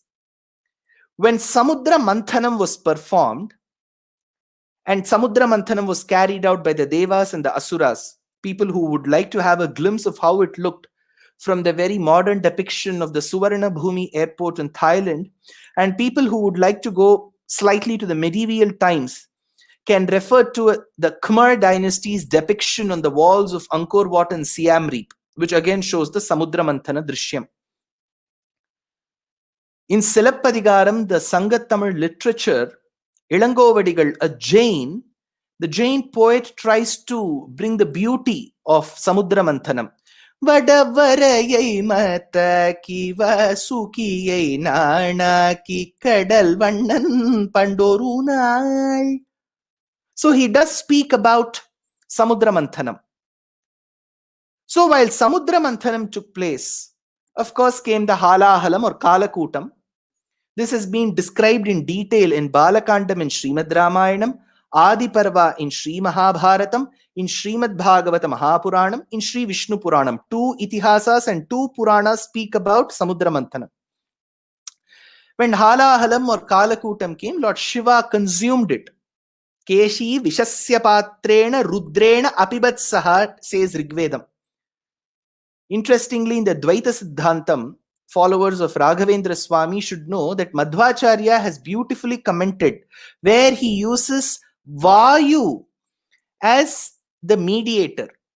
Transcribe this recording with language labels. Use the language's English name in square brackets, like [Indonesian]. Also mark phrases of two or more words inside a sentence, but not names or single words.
[English] When Samudra Manthanam was performed, and Samudra Manthanam was carried out by the Devas and the Asuras, people who would like to have a glimpse of how it looked from the very modern depiction of the Suvarna Bhumi airport in Thailand, and people who would like to go slightly to the medieval times can refer to the Khmer dynasty's depiction on the walls of Angkor Wat and Siam Reap, which again shows the Samudra Manthana Drishyam. In Silappadigaram, the Sangat Tamil literature, Ilangovadigal, a Jain, the Jain poet tries to bring the beauty of Samudra Manthanam. [Tamil] வடவரையை மத்தாக்கி வாசுகியை நாணாக்கி கடல்வண்ணன் பண்டொருநாள். [English] So he does speak about Samudra Manthanam. So while Samudra Manthanam took place, of course came the Halahalam or Kalakutam. This has been described in detail in Balakandam in Srimad Ramayanam, Adi Parva in Sri Mahabharatam, in Srimad Bhagavata Mahapuranam, in Sri Vishnu Puranam. 2 Itihasas and 2 Puranas speak about Samudra Manthanam. When Halahalam or Kalakutam came, Lord Shiva consumed it. [Sanskrit] केशी विषस्य पात्रेण रुद्रेण अपिबत्सह, [English] says Rigvedam. Interestingly, in the Dvaita Siddhantam, followers of Raghavendra Swamy should know that Madhvacharya has beautifully commented where he uses Vayu as the mediator.